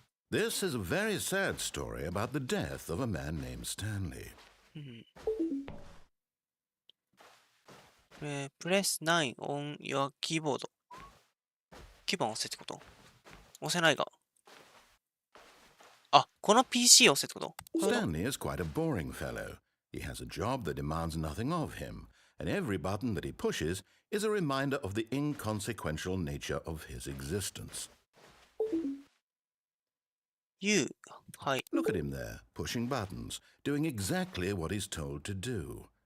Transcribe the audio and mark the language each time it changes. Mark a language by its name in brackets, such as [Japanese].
[English] This is a very sad story about the death of a man named Stanley. プレス9 on your keyboard。 [Japanese] キーボン押せってこと？押せないが。あ、この PC を押せってこと？ [English] Stanley is quite a boring fellow. He has a job that demands nothing of him, and every button that he pushes is a reminder of the inconsequential nature of his existence. You. [Japanese] はい。 [English] Look at him there, pushing buttons, doing exactly what he's told to do.